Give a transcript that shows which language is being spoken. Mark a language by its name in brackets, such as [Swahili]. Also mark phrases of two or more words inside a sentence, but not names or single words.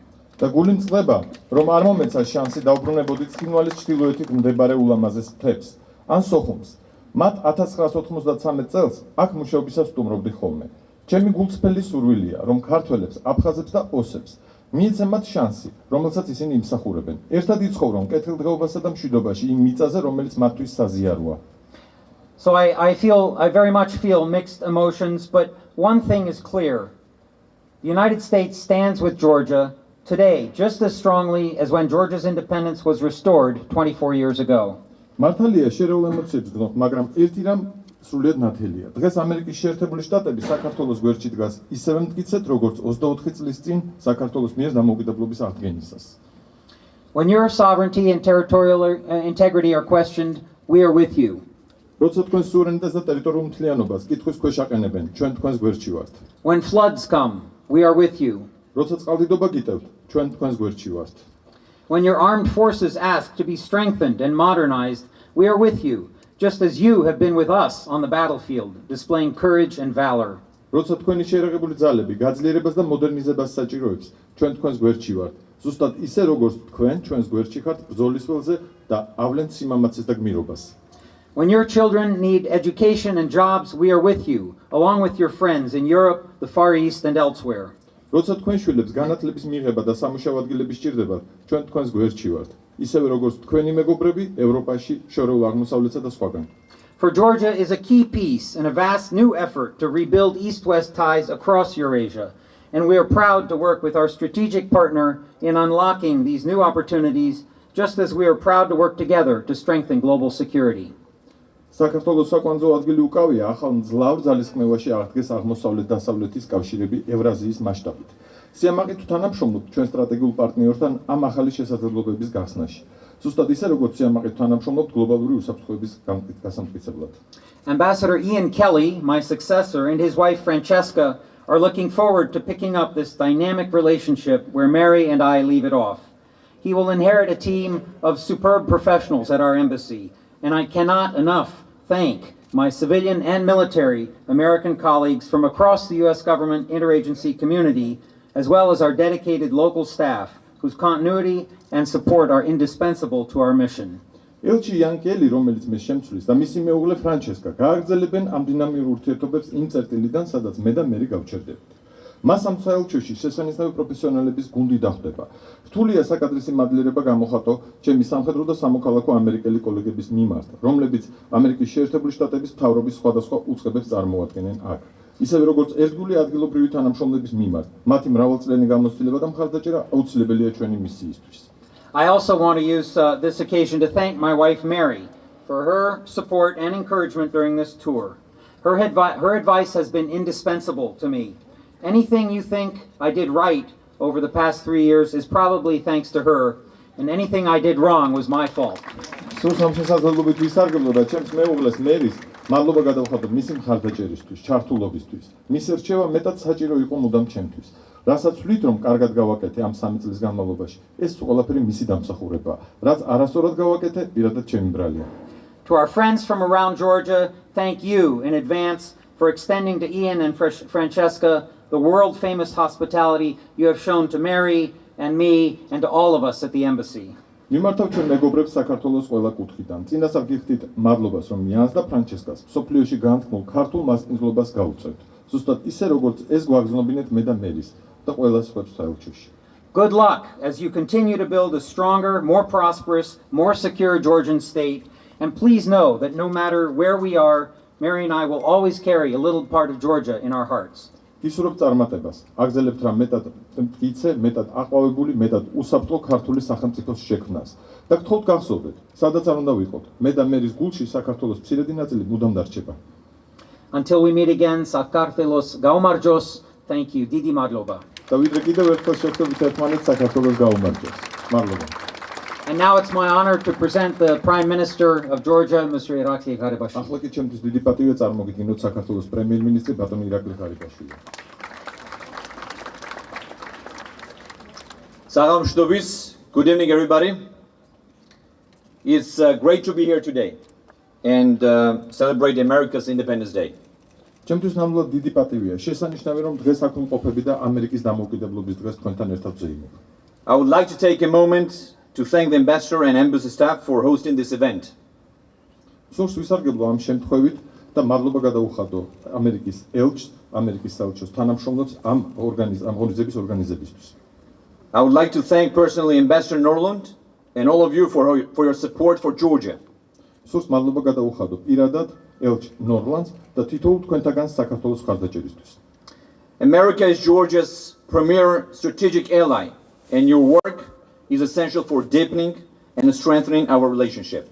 [Georgian] და გული მწყდება, რომ არ მომეცა შანსი დაუბრუნებოდით ცხინვალის ჩრდილოეთით მდებარე ულამაზეს მთებს, ან სოხუმს. მათ 1993 წელს აქ მუშაობისას სტუმრობდი ხოლმე. ჩემი გულწრფელი სურვილია, რომ ქართველებს, აფხაზებს და ოსებს მიეცემათ შანსი, რომელსაც ისინი იმსახურებენ. ერთად იცხოვრონ კეთილდღეობასა და მშვიდობაში იმ მიწაზე, რომელიც მათთვის საზიაროა. [English] So I very much feel mixed emotions, but one thing is clear. The United States stands with Georgia today just as strongly as when Georgia's independence was restored 24 years ago. [Georgian] მართალია შერეულ ემოციებს გქონთ, მაგრამ ერთი რამ სრულიად ნათელია. დღეს ამერიკის შეერთებული შტატები საქართველოს გვერდში დგას ისევე მტკიცედ, როგორც 24 წლის წინ საქართველოს მიერ დამოუკიდებლობის აღდგენისას. [English] When your sovereignty and territorial integrity are questioned, we are with you. [Georgian] როცა თქვენ სუვერენიტეტს და ტერიტორიულ მთლიანობას კითხვის ქვეშ აყენებენ, ჩვენ თქვენს გვერდში ვართ. [English] When floods come, we are with you. [Georgian] როცა წყალდიდობა გიტევთ, ჩვენ თქვენს გვერდში ვართ. [English] When your armed forces ask to be strengthened and modernized, we are with you, just as you have been with us on the battlefield, displaying courage and valor. [Georgian] როცა თქვენი შეერაღებული ძალები გაძლიერებას და მოდერნიზებას საჭიროებს, ჩვენ თქვენს გვერდში ვართ. ზუსტად ისე როგორც თქვენ ჩვენს გვერდში ხართ ბრძოლის ველზე და ავლენთ სიმამაცეს და გმირობას. [English] When your children need education and jobs, we are with you, along with your friends in Europe, the Far East, and elsewhere. [Georgian] როცა თქვენ შვილებს განათლების მიღება და სამუშაო ადგილები სჭირდებათ, ჩვენ თქვენს გვერდში ვართ. ისევე როგორც თქვენი მეგობრები ევროპაში, შორეულ აღმოსავლეთსა და სხვაგან. [English] For Georgia is a key piece in a vast new effort to rebuild East-West ties across Eurasia, and we are proud to work with our strategic partner in unlocking these new opportunities, just as we are proud to work together to strengthen global security. [Georgian] საქართველოს საკვანძო ადგილი უკავია ახალ მძლავრ ძალისხმევაში აღდგეს აღმოსავლეთ-დასავლეთის კავშირები ევრაზიის მასშტაბით. სიამაყე თუ თანამშრომლობთ ჩვენ სტრატეგიულ პარტნიორთან ამ ახალი შესაძლებლობების გახსნაში. ზუსტად ისე როგორც სიამაყე თუ თანამშრომლობთ გლობალური უსაფრთხოების გასამტკიცებლად. [English] Ambassador Ian Kelly, my successor, and his wife Francesca are looking forward to picking up this dynamic relationship where Mary and I leave it off. He will inherit a team of superb professionals at our embassy, and I cannot enough thank my civilian and military American colleagues from across the U.S. government interagency community, as well as our dedicated local staff, whose continuity and support are indispensable to our mission. [Georgian] ელჩი იან კელი, რომელიც მე შემცვლის და მისი მეუღლე ფრანჩესკა გააგრძელებენ ამ დინამიურ ურთიერთობებს იმ წერტილიდან, სადაც მე და მერი გავჩერდებით. მას ამ საელჩოში შესანიშნავი პროფესიონალების გუნდი დახვდება. რთულია საკადრისი მადლიერება გამოხატო ჩემი სამხედრო და სამოქალაქო ამერიკელი კოლეგების მიმართ, რომლებიც ამერიკის შეერთებული შტატების მთავრობის სხვადასხვა უწყებებს წარმოადგენენ აქ. ისევე როგორც ერთგული ადგილობრივი თანამშრომლების მიმართ, მათი მრავალწლიანი გამოცდილება და მხარდაჭერა აუცილებელია ჩვენი მისიისთვის. [English] I also want to use this occasion to thank my wife Mary for her support and encouragement during this tour. Her advice has been indispensable to me. Anything you think I did right over the past 3 years is probably thanks to her, and anything I did wrong was my fault. [Georgian] სულ სამშესაძლებლობით ვისარგებლო და ჩემს მეუღლეს მერის მადლობა გადავხატო მისი მხარდაჭერისთვის, ჩართულობისთვის. მისი რჩევა მეტად საჭირო იყო მუდამ ჩემთვის. რასაც ვთვლით, რომ კარგად გავაკეთე ამ 3 წლის განმავლობაში, ეს ყველაფერი მისი დამსახურებაა. რაც არასწორად გავაკეთე, პირადად ჩემი ბრალია. [English] To our friends from around Georgia, thank you in advance for extending to Ian and Francesca the world-famous hospitality you have shown to Mary and me and to all of us at the embassy. [Georgian] მიმართავ ჩვენ მეგობრებს საქართველოს ყველა კუთხიდან. წინასწარ გიხდით მადლობას, რომ იანს და ფრანჩესკას სოფლიოში განთქმულ ქართულ მასპინძლობას გაუწევთ. ზუსტად ისე, როგორც ეს გვაგზნობინეთ მე და მერის და ყველა სხვებს საელჩოში. [English] Good luck as you continue to build a stronger, more prosperous, more secure Georgian state, and please know that no matter where we are, Mary and I will always carry a little part of Georgia in our hearts. [Georgian] გისურვებთ წარმატებას. აგზელებთ რა მეტად მტკიცე, მეტად აყვავებული, მეტად უსაფრთხო ქართული სახელმწიფოს შექმნას. და გთხოვთ გახსოვდეთ, სადაც არ უნდა ვიყოთ, მე და მერის გულში საქართველოს მცირედი ნაწილი მუდამ დარჩება. [English] Until we meet again, [Georgian] საქართველოს გაუმარჯოს. [English] Thank you. [Georgian] დიდი მადლობა. და ვიდრე კიდევ ერთხელ შევხვდებით ერთმანეთს, საქართველოს გაუმარჯოს. მადლობა. [English] And now it's my honor to present the Prime Minister of Georgia, Mr. Ირაკლი ღარიბაშვილი. [Georgian] ახლა კი ჩემთვის დიდი პატივია წარმოგიდგინოთ საქართველოს პრემიერ-მინისტრი ბატონი ირაკლი ღარიბაშვილი. [English] Salam. Good evening, everybody. It's great to be here today and celebrate America's Independence Day. [Georgian] ჩემთვის ნამდვილად დიდი პატივია. შესანიშნავია, რომ დღეს აქ ვიმყოფები და ამერიკის დამოუკიდებლობის დღეს თქვენთან ერთად ვზეიმობ. [English] I would like to take a moment to thank the ambassador and embassy staff for hosting this event. [Georgian] სურს ვისარგებლო ამ შემთხვევით და მადლობა გადაუხადო ამერიკის ელჩს, ამერიკის საელჩოს თანამშრომლებს ამ ღონისძიების ორგანიზებისთვის. [English] I would like to thank personally Ambassador Norland and all of you for your support for Georgia. [Georgian] სურს მადლობა გადაუხადო პირადად ელჩ ნორლანდს და თითოეულ თქვენთაგან საქართველოს მხარდაჭერისთვის. [English] America is Georgia's premier strategic ally, and your work is essential for deepening and strengthening our relationship.